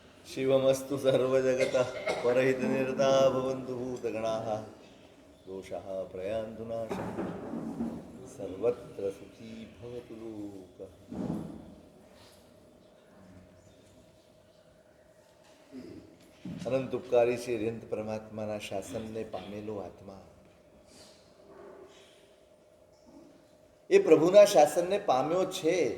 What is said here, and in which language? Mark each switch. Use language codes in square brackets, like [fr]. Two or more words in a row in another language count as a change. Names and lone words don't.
[sa] शिवमस्तु सर्वजगतः परहितनिरता भवन्तु भूतगणाः दोषाः प्रयान्तु नाशं सर्वत्र सुखी भवतु लोकः. [gu] અનંત ઉપકારી છે અનંત પરમાત્માના શાસનને પામેલો આત્મા એ પ્રભુના શાસનને પામ્યો છે.